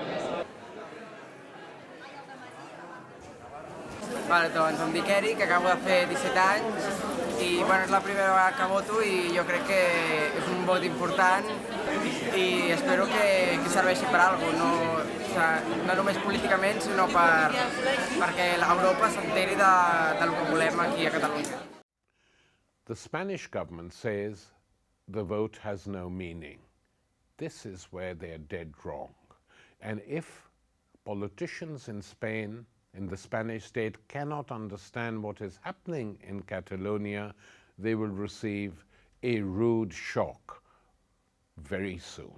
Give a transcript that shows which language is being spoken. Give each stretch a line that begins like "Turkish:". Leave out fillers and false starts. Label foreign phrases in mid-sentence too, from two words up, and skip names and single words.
Catalan: Vale, doncs em dic Eric, acabo de fer 17 anys i bueno, és la primera vegada que voto i jo crec que és un vot important i espero que serveixi per alguna cosa, no només políticament, sinó perquè Europa s'enteri del que volem aquí a Catalunya.
English: The Spanish government says the vote has no meaning. This is where they're dead wrong. And if politicians in Spain, in the Spanish state, cannot understand what is happening in Catalonia, they will receive a rude shock very soon.